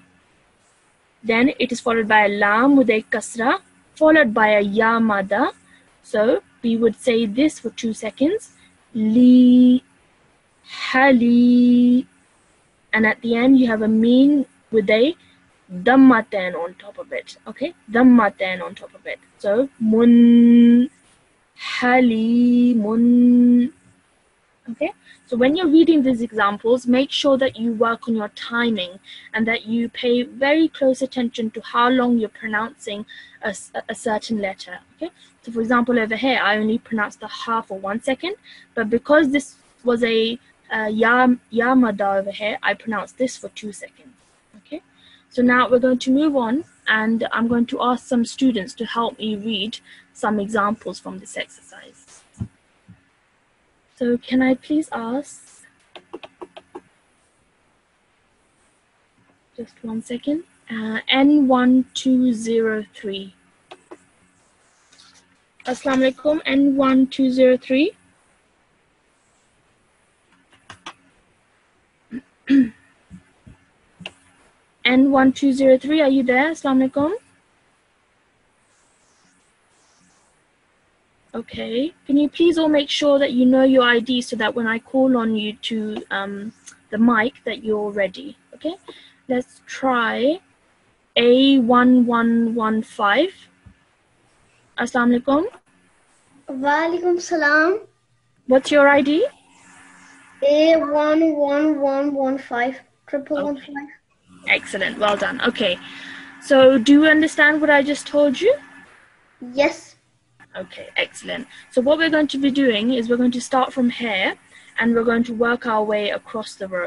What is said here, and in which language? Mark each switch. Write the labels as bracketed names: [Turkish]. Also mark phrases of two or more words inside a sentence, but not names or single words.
[English] Then it is followed by a lam with a kasra, followed by a yamada. So we would say this for 2 seconds. [Arabic] Li, hali. [English] And at the end you have a meen with a dhammatan on top of it. Okay, dhammatan on top of it. [Arabic] So mun, halimun. [English] Okay, so when you're reading these examples, make sure that you work on your timing and that you pay very close attention to how long you're pronouncing a certain letter. Okay, so for example over here I only pronounced the ha for 1 second, but because this was a yamada over here, I pronounced this for 2 seconds. Okay, so now we're going to move on, and I'm going to ask some students to help me read some examples from this exercise. So can I please ask, just 1 second, N1203. [Arabic] Assalamu alaikum, [English] N1203. N1203, are you there? [Arabic] Assalamu alaikum. [English] Okay, can you please all make sure that you know your ID so that when I call on you to the mic that you're ready. Okay, let's try A1115. [Arabic] Assalamu alaikum. Walaikum salam. [English] What's your ID? A11115 11115. Okay. Excellent, well done. Okay, so do you understand what I just told you? Yes. Okay, excellent. So what we're going to be doing is we're going to start from here and we're going to work our way across the row.